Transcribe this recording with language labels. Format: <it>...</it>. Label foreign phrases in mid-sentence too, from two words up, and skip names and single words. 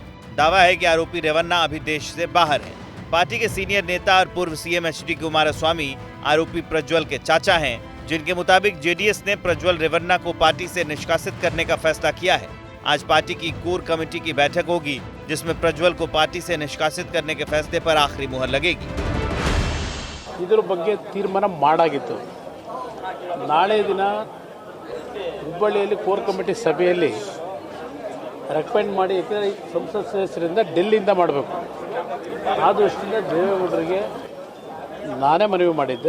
<hi>दावा है कि आरोपी रेवन्ना अभी देश से बाहर है। पार्टी के सीनियर नेता और पूर्व सीएम एचडी कुमारस्वामी आरोपी प्रज्वल के चाचा हैं, जिनके मुताबिक जेडीएस ने प्रज्वल रेवन्ना को पार्टी से निष्कासित करने का फैसला किया है। आज पार्टी की कोर कमेटी की बैठक होगी, जिसमें प्रज्वल को पार्टी से निष्कासित करने के फैसले पर आखिरी मुहर लगेगी।</hi> <kn>ಇದರ ಬಗ್ಗೆ ತೀರ್ಮಾನ ಮಾಡಾಗಿತ್ತು। ನಾಳೆ ದಿನ ಹುಬ್ಬಳ್ಳಿಯಲ್ಲಿ ಕೋರ್ ಕಮಿಟಿ ಸಭೆಯಲ್ಲಿ ರೆಕಮೆಂಡ್ ಮಾಡಿ, ಯಾಕಂದರೆ ಸಂಸತ್ ಸದಸ್ಯರಿಂದ ಡೆಲ್ಲಿಯಿಂದ ಮಾಡಬೇಕು, ಆ ದೃಷ್ಟಿಯಿಂದ ದೇವೇಗೌಡರಿಗೆ ನಾನೇ ಮನವಿ ಮಾಡಿದ್ದೆ।</kn>